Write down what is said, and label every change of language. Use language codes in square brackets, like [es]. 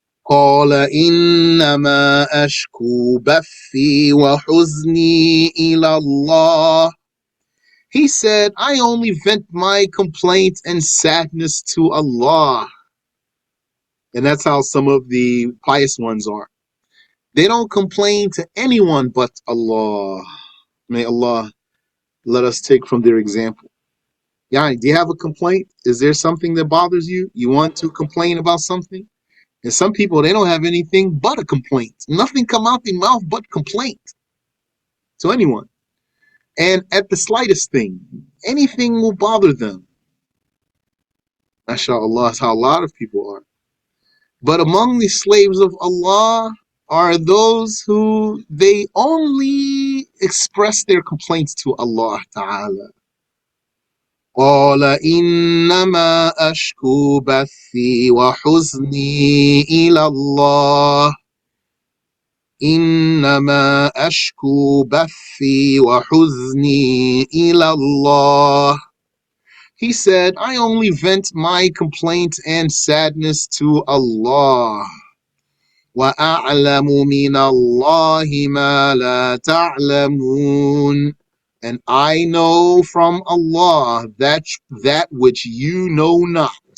[ar] قال إنما أشكو بثي وحزني إلى الله. [en] He said, I only vent my complaint and sadness to Allah. And that's how some of the pious ones are. They don't complain to anyone but Allah. May Allah let us take from their example. Yani, do you have a complaint? Is there something that bothers you? You want to complain about something? And some people, they don't have anything but a complaint. Nothing come out their mouth but complaint to anyone. And at the slightest thing, anything will bother them. MashaAllah, that's how a lot of people are. But among the slaves of Allah are those who they only express their complaints to Allah Ta'ala. [ar] قال إنما أشكو بثي وحزني إلى الله. إنما أشكو بثي وحزني إلى الله. [en] He said, I only vent my complaint and sadness to Allah. [ar] وَأَعْلَمُ مِنَ اللَّهِ مَا لَا تَعْلَمُونَ. [en] And I know from Allah that which you know not.